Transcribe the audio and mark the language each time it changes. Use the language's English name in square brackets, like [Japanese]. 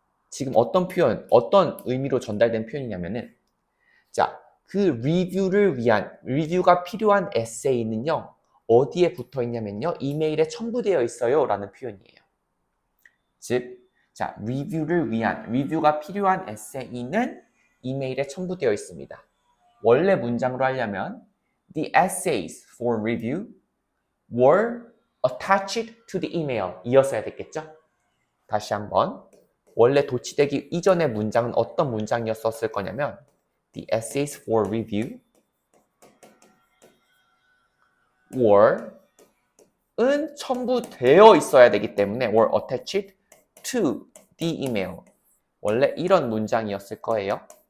[Korean] 지금 어떤 의미로 전달된 표현이냐면은 자, 그 리뷰가 필요한 에세이는요. 어디에 붙어 있냐면요. 이메일에 첨부되어 있어요. 라는 표현이에요. 즉, 자, 리뷰가 필요한 에세이는 이메일에 첨부되어 있습니다. 원래 문장으로 하려면 [English] The essays for review were attached to the email [Korean] 이었어야 됐겠죠? 다시 한번 원래 도치되기 이전의 문장은 어떤 문장이었을 거냐면 [English] The essays for review were [Korean] 은 첨부되어 있어야 되기 때문에 [English] were attached to the email [Korean] 원래 이런 문장이었을 거예요.